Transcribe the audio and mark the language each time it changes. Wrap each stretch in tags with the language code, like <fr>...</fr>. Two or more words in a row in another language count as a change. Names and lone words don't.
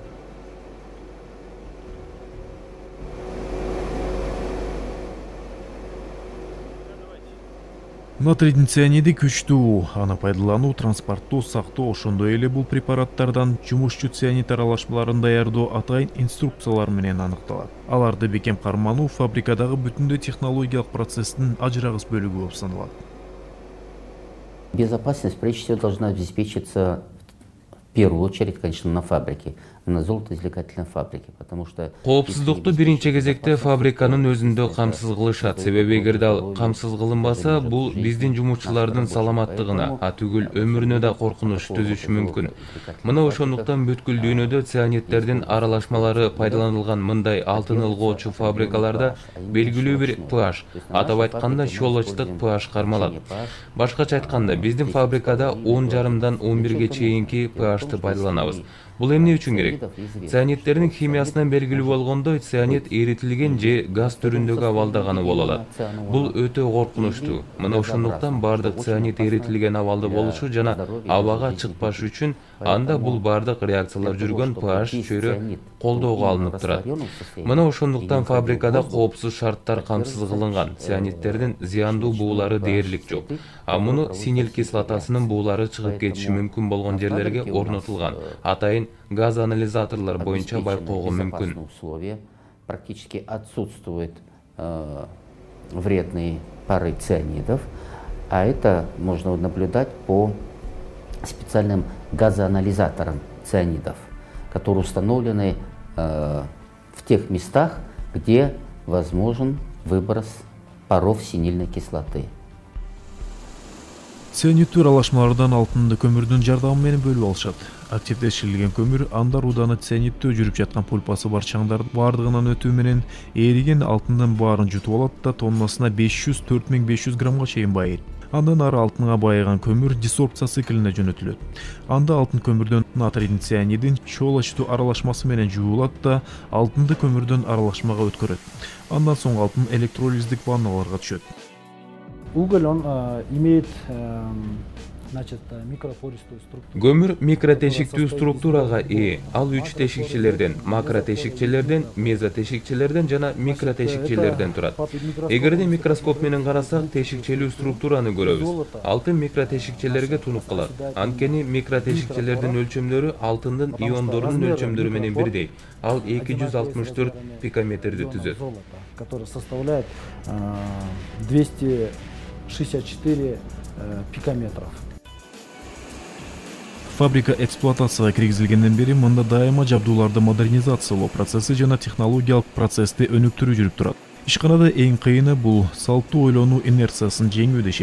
<ky>Натрийдин цианиди күчтүү, аны пайдалануу, транспорттоо, сактоо, ошондой эле бул препараттардан жумушчу цианид аралашмаларын даярдоо атайын инструкциялар менен аныкталат. Аларды бекем кармануу фабрикадагы бүтүндөй технологиялык процесстин ажырагыс бөлүгү болуп саналат.</ky> <ru>Безопасность прежде всего должна обеспечиться в первую очередь, конечно, на фабрике, на золотоизвлекательной фабрике, потому что</ru> <ky>коопсуздукту биринчи кезекте фабриканын өзүндө камсыз кылышат. Себеби эгерде ал камсыз кылынбаса, бул биздин жумушчулардын саламаттыгына, түгүл өмүрүнө да коркунуч түзүшү мүмкүн. Мына ошондуктан бүткүл дүйнөдө цианидтердин аралашмалары пайдаланылган мындай алтын ылгоочу фабрикаларда белгилүү бир pH, атап айтканда щелочтук pH кармалат. Башкача айтканда, биздин фабрикада 10,5дан 11ге чейинки pH-ты пайдаланабыз. Бул эмне үчүн керек? Цианидтердин химиясынан белгилүү болгондой, цианид эритилген же газ түрүндөгү абалда гана боло алат. Бул өтө коркунучтуу. Мына ошондуктан бардык цианид эритилген абалда болушу жана абага чыкпаш үчүн анда бул бардык реакциялар жүргөн pH чөйрө колдоого алынып турат. Мына ошондуктан фабрикада коопсуз шарттар камсыз кылынган. Цианидтердин зыяндуу буулары дээрлик жок. Муну синил кислотасынын буулары чыгып кетиши мүмкүн болгон жерлерге орнотулган. Атайын газ анализаторлор боюнча байкоого мүмкүн.</ky> <ru>Практически отсутствуют вредные пары цианидов, а это можно наблюдать по специальным газоанализаторам цианидов, которые установлены в тех местах, где возможен выброс паров синильной кислоты.</ru> <ky>Цианидтүү аралашмалардан алтынды көмүрдүн жардамы менен бөлүп алышат. Активдеширилген көмүр анда руданы цианидтөө жүрүп жаткан пульпасы бар чаңдардын бардыгынан өтүү менен эриген алтындын баарын жутуп алат да тоннасына 500–4500 граммга чейин байыйт. Андан ары алтынга байыган көмүр десорбция циклине жөнөтүлөт. Анда алтын көмүрдөн натрийдин цианидин щелочтуу аралашмасы менен жуулат да алтынды көмүрдөн аралашмага өткөрөт. Андан соң алтын электролиздик ванналарга түшөт.</ky> <ru>Уголь, он имеет микропористую структуру.</ru> <ky>Көмүр микротешиктүү структурага ээ. Ал 3 тешикчелерден, макротешикчелерден, мезотешикчелерден жана микротешикчелерден турат. Эгерде микроскоп менен карасак, тешикчелүү структураны көрөбүз. Алтын микротешикчелерге тунуп калат. Анткени микротешикчелердин өлчөмдөрү алтындын иондорунун өлчөмдөрү менен бирдей. Ал 264 пикометрди түзөт.</ky> <ru>Который составляет 264 пикометров.</ru> <ky>Фабрика эксплуатацияга киргизилгенден бери мында дайыма жабдууларды модернизациялоо процесси жана технологиялык процессти өнүктүрүү жүрүп турат. Ишканада эң кыйыны бул салттуу ойлонуу инерциясын жеңүү дешет.</ky>